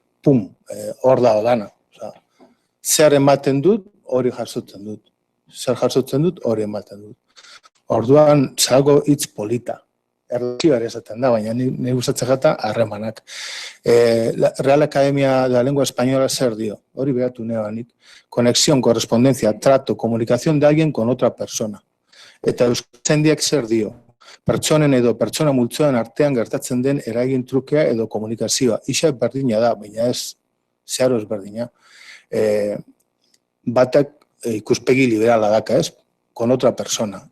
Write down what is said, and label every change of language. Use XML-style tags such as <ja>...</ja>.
<eu>Pum, hor dago dana. Zer ematen dut, hori jasotzen dut. Zer jasotzen dut, hori ematen dut. Orduan, zelako hitz polita. Erlazioa ere esaten da, baina nire gustatzen gata harremanak. Real Academia de la Lengua Española zer dio, hori behatu nebanik.</eu> <es>Conexión, correspondencia, trato, comunicación de alguien con otra persona.</es> <eu>Eta euskaltzaindiak zer dio, pertsonen edo pertsona multzoen artean gertatzen den eragin trukea edo komunikazioa. Ixa berdina da, baina ez, zeharo ez berdina. Batak ikuspegi liberala daka, ez?</eu> <es>Con otra persona.</es>